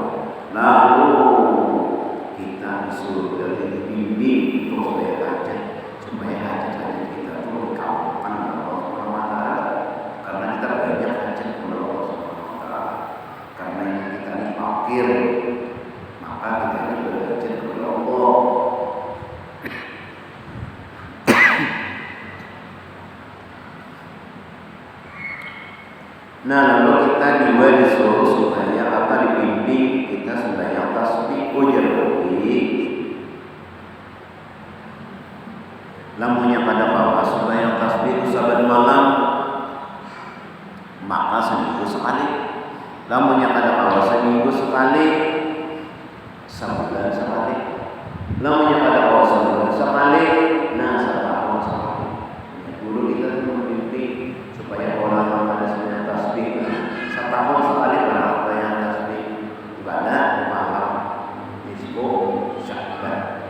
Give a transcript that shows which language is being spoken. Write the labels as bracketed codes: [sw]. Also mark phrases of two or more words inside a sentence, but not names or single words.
[id] Lalu kita disuruh dari dibimbing untuk supaya hajat kita itu dikabulkan oleh Allah Subhanahu Wa Taala. Karena kita banyak hajat kepada Allah Subhanahu Wa Taala. Karena kita ini fakir, maka kita ini berhajat kepada Allah. Nah lalu kita juga disuruh supaya dibimbing kita sembahyang tasbih. [bjn] Ujar lamunnya pada bahwa sembahyang tasbih saban malam maka seminggu sekali. Lamunnya pada bahwa seminggu sekali, sebulan sekali. Lamunnya pada bahwa sebulan sekali, nah setahun sekali. [id] Dulu kita membimbing supaya orang pada sembahyang tasbih setahun sekali pada yang tasbih ibadah malam nisfu Sya'ban.